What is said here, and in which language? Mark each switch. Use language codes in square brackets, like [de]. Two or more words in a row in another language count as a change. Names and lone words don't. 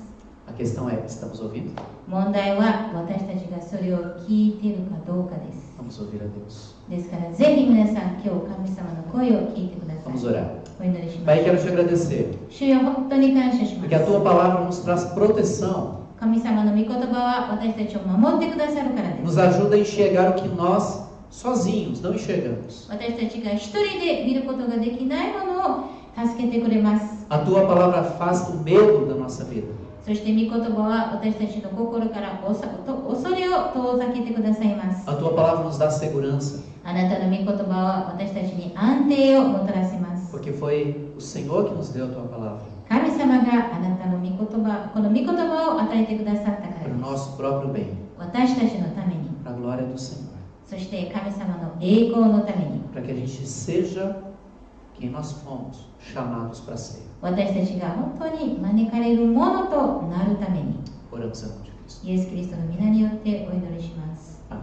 [pt] A questão é, estamos ouvindo? [ja] 問題は私たちがそれを聞いているかどうかです。 [pt] Vamos ouvir a Deus. [ja] ですからぜひ皆さん今日神様の声を聞いてください。 [pt] Vamos orar. [ja] お祈りしま [pt] Pai, [ja] す。 [pt] quero te agradecer, [ja] 主よ、本当に感謝しま [pt] porque a [ja] す。 [pt] tua palavra nos traz proteção, [ja] 神様の御言葉は私たちを守ってくださるからです。 [pt] nos ajuda a enxergar o que nós sozinhos não enxergamos. [ja] 私たちが一人で見ることができないものを助けてくれます。 [pt] A tua palavra afasta o medo da nossa vida. [ja] そして御言葉は私たちの心から恐れを遠ざけてくださいます。 [pt] A tua palavra nos dá segurança, [ja] あなたの御言葉は私たちに安定をもたらせます。 [pt] porque foi o Senhor que nos deu a tua palavra. [ja] 神様があなたの御言葉、この御言葉を与えてくださったから [pt] nosso próprio bem, [ja] 私たちのために、 [pt] para a glória do Senhor, [ja] そして神様の栄光のために、 [pt] para que a gente seja quem nós fomos chamados para ser. [ja] 私たちが本当に招かれるものとなるために、 [pt] Oramos em nome de Cristo. [ja] イエス・キリストの皆によってお祈りします。